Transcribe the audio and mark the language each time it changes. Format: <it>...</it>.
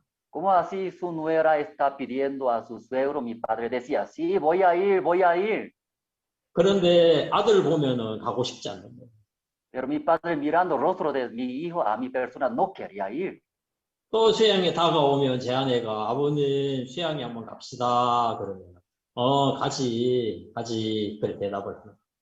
<es>Como así su nuera está pidiendo a su suegro, mi padre decía, sí, voy a ir.</es> <ko>그런데 아들 보면은 가고 싶지 않는 거예요.</ko> <es>Pero mi padre mirando el rostro de mi hijo, a mi persona, no quería ir.</es> <ko>또 수양이 다가오면 제 아내가 아버님 수양이 한번 갑시다 그러면 가지 그렇게 대답을 해요.</ko>